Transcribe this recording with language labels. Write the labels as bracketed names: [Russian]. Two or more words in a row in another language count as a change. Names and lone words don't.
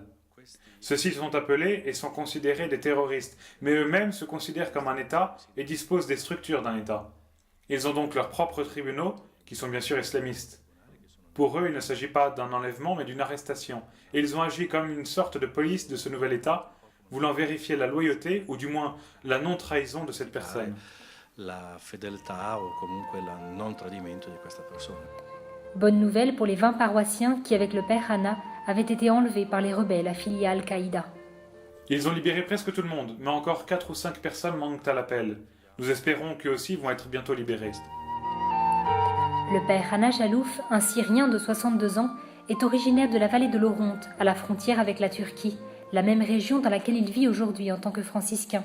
[French] Ceux-ci sont appelés et sont considérés des terroristes, mais eux-mêmes se considèrent comme un État et disposent des structures d'un État. Ils ont donc leurs propres tribunaux, qui sont bien sûr islamistes. Pour eux, il ne s'agit pas d'un enlèvement, mais d'une arrestation. Et ils ont agi comme une sorte de police de ce nouvel État, voulant vérifier la loyauté, ou du moins la non-trahison de cette personne. [Italian] La fedeltà o comunque il non tradimento di questa persona. [French] Bonne nouvelle pour les 20 paroissiens qui, avec le père Hana, avaient été enlevés par les rebelles affiliés à Al-Qaïda. Ils ont libéré presque tout le monde, mais encore 4 ou 5 personnes manquent à l'appel. Nous espérons qu'eux aussi vont être bientôt libérés. Le père Hana Jalouf, un Syrien de 62 ans, est originaire de la vallée de l'Oronte, à la frontière avec la Turquie, la même région dans laquelle il vit aujourd'hui en tant que franciscain.